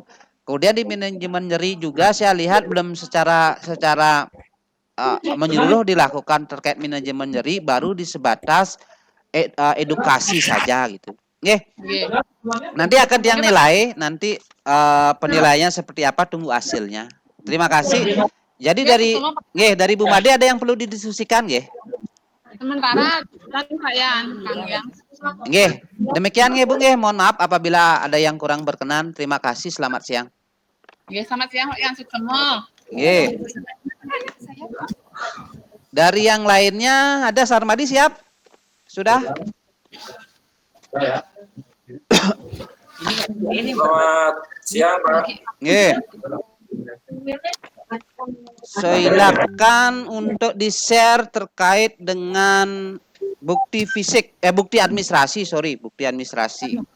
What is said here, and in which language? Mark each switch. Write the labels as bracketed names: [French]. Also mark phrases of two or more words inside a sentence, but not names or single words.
[Indonesian] Kemudian di manajemen nyeri juga saya lihat belum secara menyeluruh dilakukan terkait manajemen nyeri, baru di sebatas edukasi saja gitu. Nanti akan yang nilai, nanti penilaiannya seperti apa, tunggu hasilnya. Terima kasih. Jadi dari Bu Made ada yang perlu didiskusikan nggih? Sementara dan Pak Yan, Kang Yang. Nggih, demikian nggih Bu nggih. Mohon maaf apabila ada yang kurang berkenan. Terima kasih, selamat siang. Nggih, selamat siang Pak Yan Sukemo. Nggih. Dari yang lainnya ada Sarmadi siap? Sudah? Selamat siang, Pak. Nggih. Silakan untuk di-share terkait dengan bukti fisik, bukti administrasi, bukti administrasi.